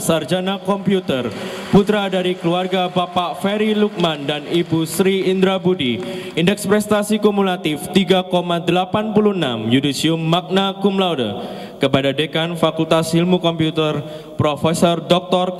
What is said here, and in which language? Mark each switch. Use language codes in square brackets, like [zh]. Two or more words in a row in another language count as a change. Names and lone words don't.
[id] Sarjana Komputer, putra dari keluarga Bapak Ferry Lukman dan Ibu Sri Indra Budi, indeks prestasi kumulatif 3,86, yudisium [la] magna cum laude. [id] Kepada Dekan Fakultas Ilmu Komputer Profesor Dr.